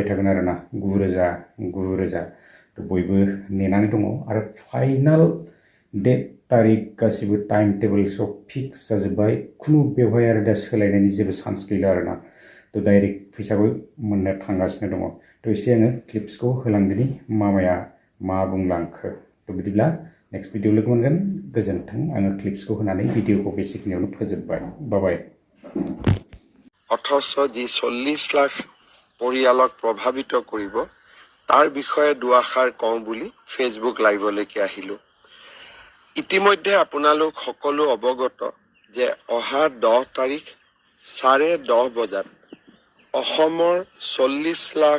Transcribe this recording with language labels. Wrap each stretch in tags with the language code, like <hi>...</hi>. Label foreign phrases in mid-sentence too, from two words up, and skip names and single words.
<brx>थागोन आरोना 9,000 थ' बयबो नेनानै दङ आरो</brx> <en>final date</en> <brx>तारिख गासिबो</brx> <en>time table</en> <brx>सब फिक्स जाजोब्बाय खुनु बेवहाय आरो दा सोलायनायनि जेबो चान्स गैला आरोना थ' डाइरेक्ट फैसाबो मोननो थांगासिनो दङ थ' एसे आङो क्लिप्सखौ होलांदिनि मामाया मा बुंलांखो थ' बिदिब्ला</brx> <en>next video</en> <brx>लोगो मोनगोन गोजोन्थों आङो क्लिप्सखौ होनानै भिडिअखौ बेसिकनियावनो फोजोबबाय बाय</brx> <as>অথচ যি 40 লাখ পৰিয়ালক প্ৰভাৱিত কৰিব তাৰ বিষয়ে দুআষাৰ কওঁ বুলি ফেচবুক লাইভলৈকে আহিলো ইতিমধ্যে আপোনালোক সকলো অৱগত যে অহা 10 তাৰিখ 10:30 বজাত অসমৰ 40 লাখ</as>